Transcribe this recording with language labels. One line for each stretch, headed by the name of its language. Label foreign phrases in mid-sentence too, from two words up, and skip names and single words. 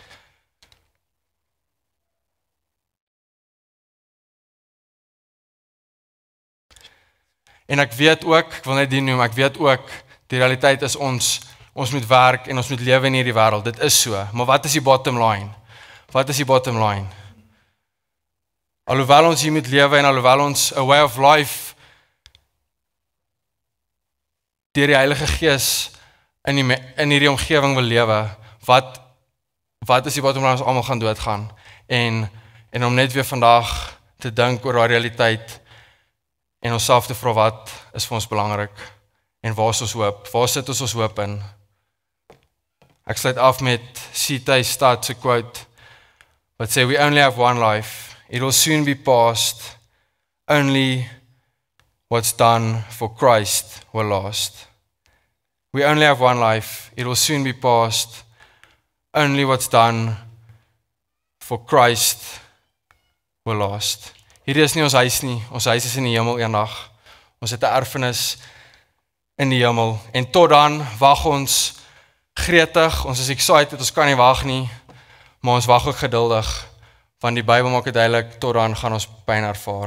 Afrikaans: En ek weet ook, ek wil net dit noem, ek weet ook die realiteit is ons moet werk en ons moet lewe in hierdie wêreld. Dit is so, maar wat is die
English: bottom line?
Afrikaans: Wat is die
English: bottom line?
Afrikaans: Alhoewel ons hier moet lewe en alhoewel ons 'n
English: way of life
Afrikaans: deur die Heilige Gees in hierdie omgewing wil lewe, wat is die
English: bottom line?
Afrikaans: Ons almal gaan doodgaan. En om net weer vandag te dink oor daai realiteit en onsself te vra wat is vir ons belangrik en waar is ons hoop? Waar sit ons hoop in? Ek sluit af met C.T. Studd se quote wat sê,
English: "We only have one life. It will soon be past. Only what's done for Christ will last." We only have one life. It will soon be past. Only what's done for Christ will last.
Afrikaans: Hierdie is nie ons huis nie. Ons huis is in die hemel eendag. Ons het 'n erfenis in die hemel. En tot dan wag ons gretig. Ons is excited. Ons kan nie wag nie. Maar ons wag ook geduldig. Want die Bybel maak dit duidelik, tot dan gaan ons pyn ervaar.